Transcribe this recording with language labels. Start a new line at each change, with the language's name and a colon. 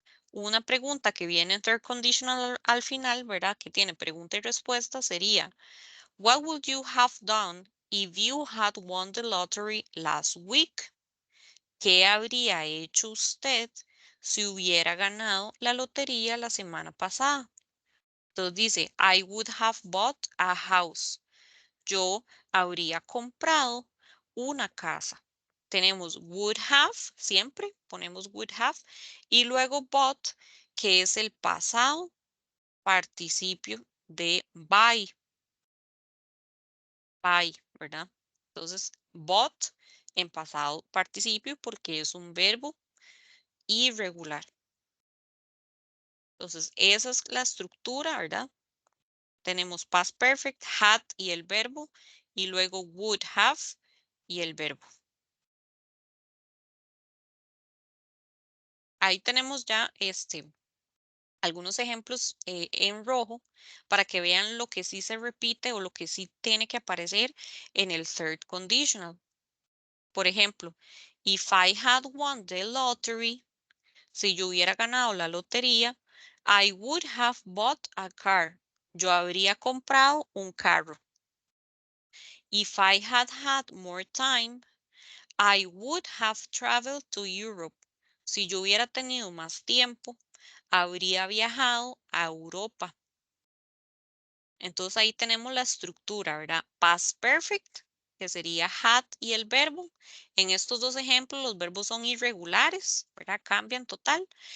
Spanish: Una pregunta que viene en third conditional al final, ¿verdad? Que tiene pregunta y respuesta sería,
English: what would you have done if you had won the lottery last week?
Spanish: ¿Qué habría hecho usted si hubiera ganado la lotería la semana pasada? Entonces dice,
English: I would have bought a house.
Spanish: Yo habría comprado una casa. Tenemos would have, siempre ponemos would have, y luego bought, que es el pasado participio de buy, ¿verdad? Entonces, bought en pasado participio porque es un verbo irregular. Entonces, esa es la estructura, ¿verdad? Tenemos past perfect, had y el verbo, y luego would have y el verbo. Ahí tenemos ya algunos ejemplos en rojo para que vean lo que sí se repite o lo que sí tiene que aparecer en el third conditional. Por ejemplo,
English: if I had won the lottery,
Spanish: si yo hubiera ganado la lotería,
English: I would have bought a car.
Spanish: Yo habría comprado un carro.
English: If I had had more time, I would have traveled to Europe.
Spanish: Si yo hubiera tenido más tiempo, habría viajado a Europa. Entonces ahí tenemos la estructura, ¿verdad? Past perfect, que sería had y el verbo. En estos dos ejemplos los verbos son irregulares, ¿verdad? Cambian total.